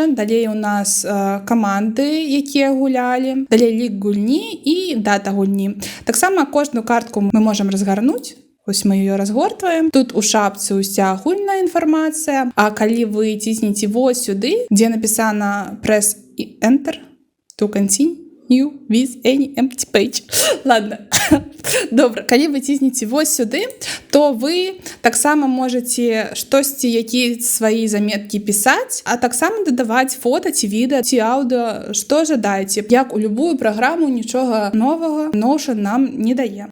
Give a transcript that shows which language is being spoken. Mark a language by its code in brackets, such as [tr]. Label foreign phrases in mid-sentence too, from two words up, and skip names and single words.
[be] Далей у нас каманды, якія гулялі. Далей лік гульні і дата гульні. Таксама кожную картку мы можам разгарнуць. Вось мы ее разгортваем. Тут у шапцы уся агульная інфармацыя, а калі вы цісніце вось сюды, дзе напісана [en] press enter to continue with any empty page. [ru] Ладно. [be] Добра, калі вы ціснеце вось сюды, то вы таксама можаце штосьці, якія свае заметкі пісаць, а таксама дадаваць фота ці відэа ці аўдыо, што жадаеце. Як у любую праграму, нічога новага Notion нам не дае.